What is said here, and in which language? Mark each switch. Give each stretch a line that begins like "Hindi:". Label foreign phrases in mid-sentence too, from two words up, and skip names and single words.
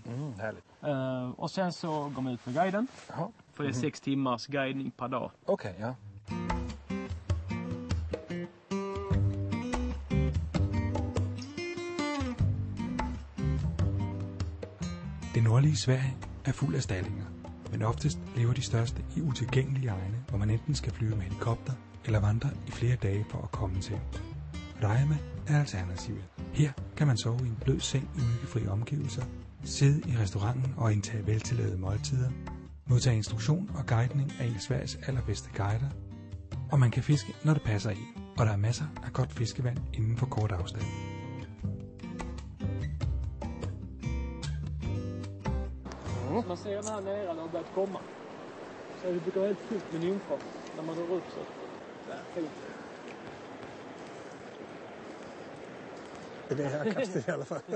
Swedish: Härligt. Och sen så går man ut med guiden. Jaha. För det är 6 timmars guidning per dag. Okej, ja.
Danish: Det nordlige Sverige er fuld af stallinger, men oftest lever de største i utilgængelige egne, hvor man enten skal flyve med helikopter eller vandre i flere dage for at komme til. Rajamäe er alternativet. Her kan man sove i en blød seng i myggefri omgivelser, sidde i restauranten og indtage veltillavede måltider, modtage instruktion og guidning af en af Sveriges allerbedste guider, og man kan fiske, når det passer i, og der er masser af godt fiskevand inden for kort afstand.
Swedish: Man ser den här nere när det har börjat komma. Så det brukar vara helt fullt med nymfar när man drar upp så. Där, fint. Det är det här kastet i alla fall.